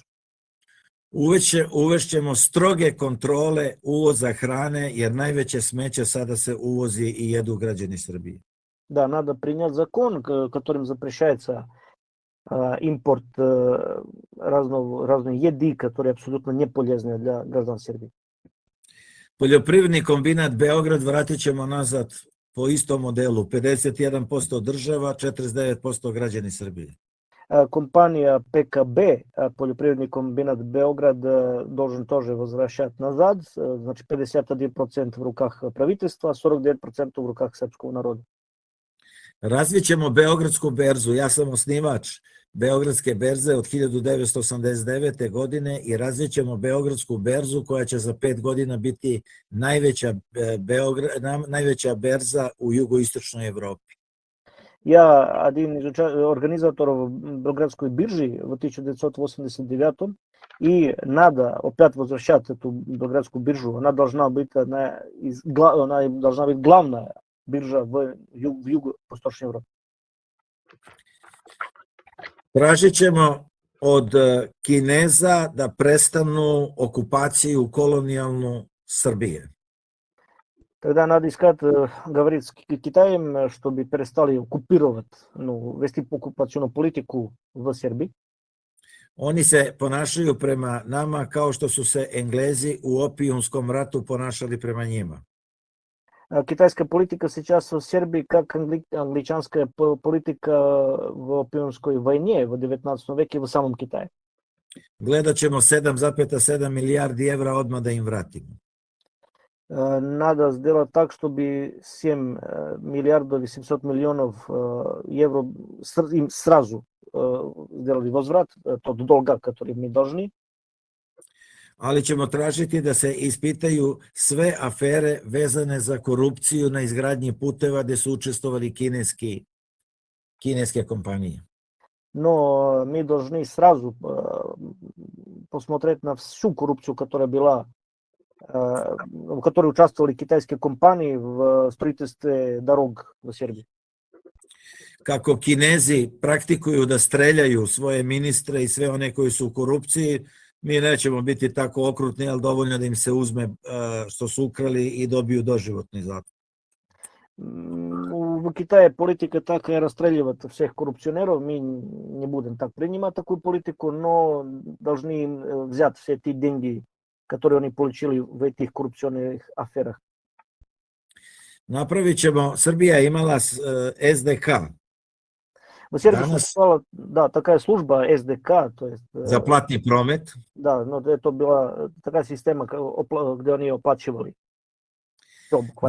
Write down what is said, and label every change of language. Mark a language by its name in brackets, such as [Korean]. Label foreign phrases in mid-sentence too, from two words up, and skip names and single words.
[Serbian] Uvešćemo stroge kontrole uvoza hrane, jer najveće smeće sada se uvozi i jedu građani Srbije. [Russian] Да, надо принять закон, которым запрещается импорт разной еды, которая абсолютно не полезная для граждан Сербии. [Serbian] Poljoprivredni kombinat Beograd vratit ćemo nazad po istom modelu, 51% država, 49% građani Srbije. [Russian] Компания ПКБ, полjoprivredni комбинат Beograd, должен тоже возвращать назад, значит 51% в руках правительства, 49% в руках српского народа. [Serbian] Razvit ćemo Beogradsku berzu, ja sam osnivač Beogradske berze od 1989. godine i razvit ćemo Beogradsku berzu koja će za 5 godina biti najveća berza u jugoistočnoj Evropi. [Russian] Я один из организаторов Белградской биржи в 1989 и надо опять возвращать эту Белградскую биржу. Она должна быть главная биржа в Юго-Восточной Европе. [Serbian] Tražit ćemo od Kineza da prestanu okupaciju kolonijalnu Srbije. [Russian] Тогда надо искать, говорить с Китаем, чтобы перестали оккупировать, вести оккупационную политику в Сербии. [Serbian] Oni se ponašaju prema nama kao što su se Englezi u opijumskom ratu ponašali prema njima. [Russian] Китайская политика сейчас в Сербии как англичанская политика в опиумской войне в 19 веке в самом Китае. [Serbian] Gledat ćemo 7,7 milijardi evra odmah da im vratimo. [Russian] Надо сделать так, чтобы 7 миллиардов и 700 миллионов евро им сразу сделали возврат тот долга, который мы должны. [Serbian] Ali ćemo tražiti da se ispitaju sve afere vezane za korupciju na izgradnji puteva gde su učestvovali kineske kompanije. [Russian] Но мы должны сразу посмотреть на всю коррупцию, которая была, в которой участвовали китайские компании в строительстве дорог в Сербии. [Serbian] kako Kinezi praktikuju da streljaju svoje ministre i sve one koji su u korupciji, mi nećemo biti tako okrutni, ali dovoljno da im se uzme što su ukrali i dobiju doživotni zatvor. [Russian] В Китае политика така разстреливат всех корупционеров, ми не будем так принимать такую политику, но должны им взять все эти деньги, которые они получили в этих коррупционных аферах. [Serbian] Napravit ćemo, Srbija je imala SDK. [Russian] В Сербии [Serbian] Danas- [Russian] существовала, да, такая служба СДК, то есть, [Serbian] za platni promet. [Russian] да, но это была такая система, где они оплачивали. Всё, буквально.